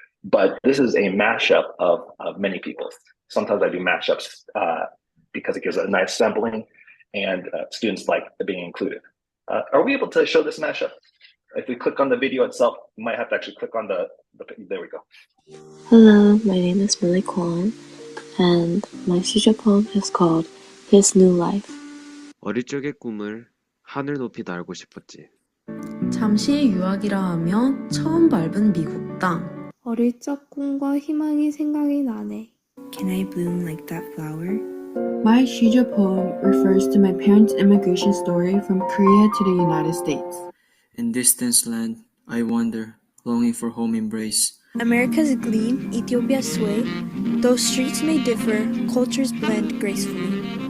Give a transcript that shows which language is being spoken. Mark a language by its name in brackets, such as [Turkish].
[English] But this is a mashup of many people. Sometimes I do mashups because it gives a nice sampling, and students like being included. Are we able to show this mashup? If we click on the video itself, we might have to actually click on there we go. Hello, my name is Millie Kwan, and my 시조 poem is called His New Life. [Korean] 어릴 적의 꿈을 하늘 높이 날고 싶었지. 잠시 유학이라 하며 처음 밟은 미국 땅. 어릴 적 꿈과 희망이 생각이 나네. [English] Can I bloom like that flower? My 시조 poem refers to my parents' immigration story from Korea to the United States. In distant land, I wander, longing for home embrace. America's gleam, Ethiopia's sway. Though streets may differ, cultures blend gracefully.